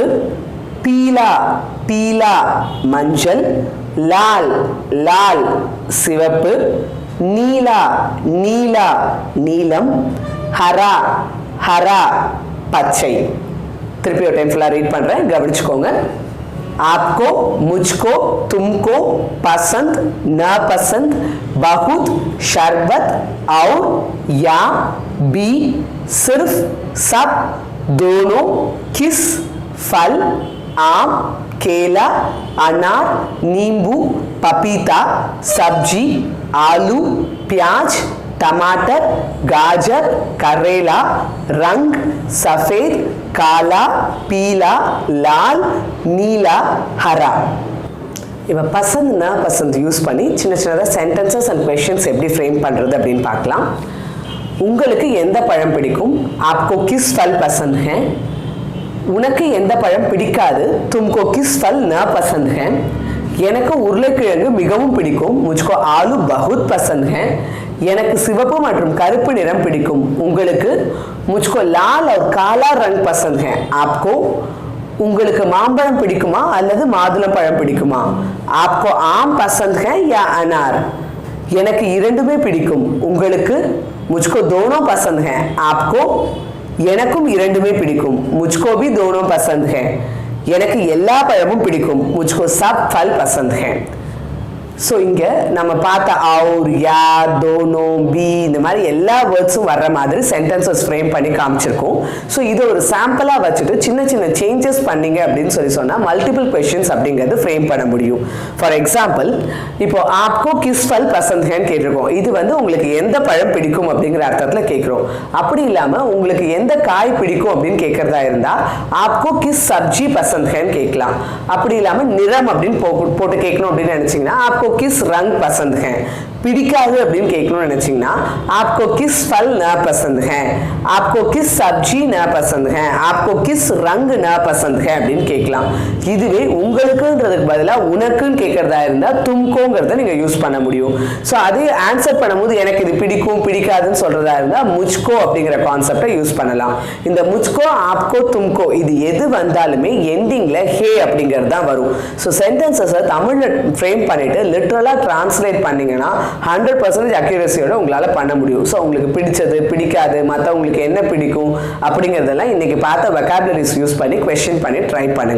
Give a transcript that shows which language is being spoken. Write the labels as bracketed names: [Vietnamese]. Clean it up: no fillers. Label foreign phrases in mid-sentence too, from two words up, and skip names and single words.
[Hindi] पीला, पीला [Tamil] மஞ்சள். [Hindi] लाल, लाल [Tamil] சிவப்பு. [Hindi] नीला, नीला [Tamil] நீலம். [Hindi] हरा, हरा [Tamil] பச்சை. திருப்பி ஒரு [English] time full read [Tamil] பண்ணுறேன், கவனிச்சுக்கோங்க. [Hindi] आपको, मुझको, तुमको, पसंद, नापसंद, बहुत, शरबत, और, या, भी, सिर्फ, सब, दोनों, किस, फल, आम, केला, अनार, नींबू, पपीता, सब्जी, आलू, प्याज, टमाटर, गाजर, करेला, रंग, सफेद, काला, पीला, लाल, नीला, हरा. [Tamil] இப்போ [Hindi] पसंद न पसंद [Tamil] யூஸ் பண்ணி சின்ன சின்னதாக [English] sentences and questions [Tamil] எப்படி ஃப்ரேம் பண்ணுறது அப்படின்னு பார்க்கலாம். உங்களுக்கு எந்த பழம் பிடிக்கும்? [Hindi] आपको किस फल पसंद है? [Tamil] உனக்கு எந்த பழம் பிடிக்காது? [Hindi] तुमको किस फल न पसंद है? [Tamil] எனக்கு உருளைக்கிழங்கு மிகவும் பிடிக்கும். [Hindi] मुझको आलू बहुत पसंद है. [Tamil] எனக்கு சிவப்பு மற்றும் கருப்பு நிறம் பிடிக்கும். [Hindi] உங்களுக்கு मुझको लाल और काला रंग पसंद है. [Tamil] आपको உங்களுக்கு மாம்பழம் பிடிக்குமா அல்லது மாதுளம்பழம் பிடிக்குமா? [Hindi] आपको आम पसंद है या अनार? [Tamil] எனக்கு இரண்டுமே பிடிக்கும். [Hindi] உங்களுக்கு मुझको दोनों पसंद है. आपको [Tamil] எனக்கும் இரண்டுமே பிடிக்கும். [Hindi] मुझको भी दोनों पसंद है. [Tamil] எனக்கு எல்லா பழமும் பிடிக்கும். [Hindi] मुझको सब फल पसंद है. [Tamil] ஸோ இங்கே நம்ம பார்த்த [Hindi] और, या, दोनों, भी [Tamil] இந்த மாதிரி எல்லா வேர்ட்ஸும் வர்ற மாதிரி [English] sentences frame [Tamil] பண்ணி காமிச்சிருக்கோம். ஸோ இது ஒரு சாம்பிளாக வச்சுட்டு சின்ன சின்ன சேஞ்சஸ் பண்ணீங்க அப்படின்னு சொன்னால் [English] multiple questions [Tamil] அப்படிங்கிறது ஃப்ரேம் பண்ண முடியும். [English] for example [Tamil] இப்போ [Hindi] आपको किस फल पसंद है [Tamil] கேட்டிருக்கோம். இது உங்களுக்கு எந்த பழம் பிடிக்கும் அப்படிங்கிற அர்த்தத்தில் கேட்குறோம். அப்படி இல்லாமல் உங்களுக்கு எந்த காய் பிடிக்கும் அப்படின்னு கேட்குறதா இருந்தால் [Hindi] आपको किस सब्जी पसंद है [Tamil] கேட்கலாம். அப்படி இல்லாமல் நிறம் அப்படின்னு போட்டு கேட்கணும் அப்படின்னு நினச்சிங்கன்னா [Hindi] आपको किस रंग पसंद है? [Tamil] பிடிக்காது அப்படின்னு கேட்கணும்னு நினைச்சீங்கன்னா [Hindi] आपको किस फल ना पसंद है, आपको किस सब्जी ना पसंद है, आपको किस रंग ना पसंद है [Tamil] அப்படின்னு கேட்கலாம். இதுவே உங்களுக்குன்றதுக்கு பதிலா உனக்குன்னு கேட்கறதா இருந்தா तुमकोங்கிறத நீங்க யூஸ் பண்ண முடியும். ஸோ அதே ஆன்சர் பண்ணும்போது எனக்கு இது பிடிக்கும் பிடிக்காதுன்னு சொல்றதா இருந்தா मुझको அப்படிங்கிற கான்செப்டை யூஸ் பண்ணலாம். இந்த [Hindi] मुझको आपको तुमको [Tamil] இது எது வந்தாலுமே எண்டிங்ல ஹே அப்படிங்கிறது தான் வரும். ஸோ சென்டென்சஸை தமிழ்ல ஃப்ரேம் பண்ணிட்டு [English] literally translate [Tamil] பண்ணீங்கன்னா 100% அக்யூரசியோட உங்களால் பண்ண முடியும். ஸோ உங்களுக்கு பிடிச்சது பிடிக்காது மற்றவங்களுக்கு என்ன பிடிக்கும் அப்படிங்கிறதெல்லாம் இன்னைக்கு பார்த்த வெக்காபுலரிஸ் யூஸ் பண்ணி கொஸ்டின் பண்ணி ட்ரை பண்ணுங்க.